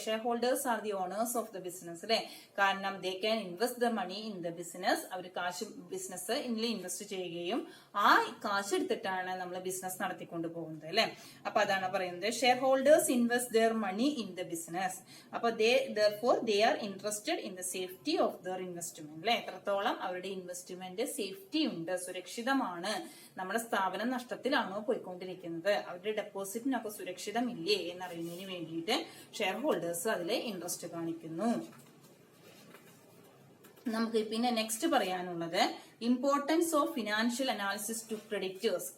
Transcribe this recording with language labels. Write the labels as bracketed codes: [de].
[en] Share holders are the owners of the business അല്ലെ. കാരണം they can invest the money in the business. [ml] അവർ കാശ് business invest ചെയ്യുകയും ആ കാശ് എടുത്തിട്ടാണ് നമ്മൾ ബിസിനസ് നടത്തിക്കൊണ്ട് പോകുന്നത് അല്ലെ. അപ്പൊ അതാണ് പറയുന്നത് [en] Share holders invest their money in the business. അപ്പൊ therefore they are interested in the safety of their investment അല്ലെ. [ml] എത്രത്തോളം അവരുടെ ഇൻവെസ്റ്റ്മെന്റ് സേഫ്റ്റി ഉണ്ട്, സുരക്ഷിതമാണ്, നമ്മുടെ സ്ഥാപനം നഷ്ടത്തിലാണോ പോയിക്കൊണ്ടിരിക്കുന്നത്, അവരുടെ ഡെപ്പോസിറ്റിനൊക്കെ സുരക്ഷിതമില്ലേ എന്നറിയുന്നതിന് വേണ്ടിയിട്ട് ഷെയർ ഹോൾഡേഴ്സ് അതിലെ ഇൻട്രസ്റ്റ് കാണിക്കുന്നു. നമുക്ക് പിന്നെ നെക്സ്റ്റ് പറയാനുള്ളത് [en] Importance of financial analysis to creditors.